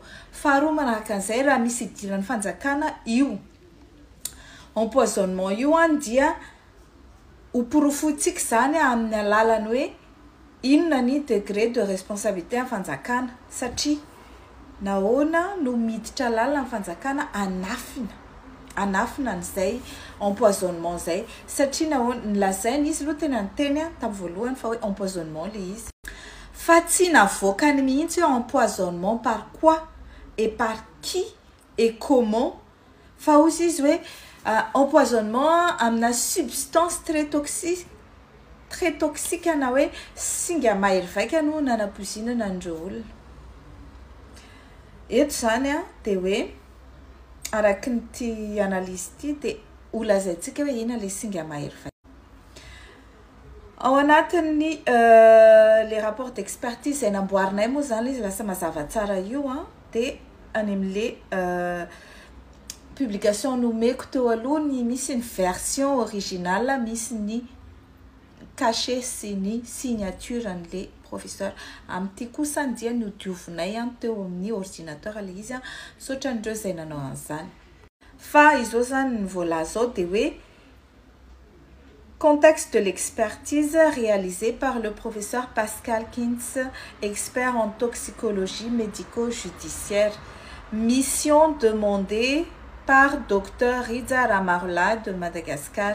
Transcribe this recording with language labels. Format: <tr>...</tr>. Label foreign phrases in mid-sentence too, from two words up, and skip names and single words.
<mg>Faharoa manaraka an'izay raha misy idiran'ny fanjakana io empoisonnement io dia hoporofotsika zany amin'ny alalany hoe inona ny</mg> <fr>degré de responsabilité</fr> <mg>amin'ny fanjakana satria nahoana no miditra lalana amin'ny fanjakana anafina an'izay empoisonnement zay satria nahoana nilazainy izy aloha tena nyteny tamin'ny voalohany fa hoe empoisonnement le izy fa tsy navoakany mihitsy hoe</mg> <fr>empoisonnement par quoi et par qui et comment</fr> <mg>fa ozy izy hoe empoisonnement amina</mg> <fr>substance très toxique</fr> <mg>na hoe singa mahery vaika no nanapoizinana an'ireo olona. Eto zany dia hoe araky nyty analyse ity dia holazaintsika hoe inona ilay singa mahery vaika. Ao anatin'ny</mg> <fr>les rapports d'expertise</fr> <mg>izay namboarinay moa zany izy lasa mazava tsara io dia any amin'ilay publication nomeko teo aloha ny misy ny</mg> <fr>version originale,</fr> <mg>misy ny cachet sy ny signature an'ilay professeur. Amin'ity kosa dia ny hodiovinay teo amin'ny ordinateur ilay izy misaotra an'ireo izay nanao an'izany. Fa izao zany ny voalaza ao dia hoe</mg> <fr>contexte de l'expertise réalisée par le professeur Pascal Kintz, expert en toxicologie médico-judiciaire. Mission demandée par Dr Riza Ramarla de Madagascar.</fr>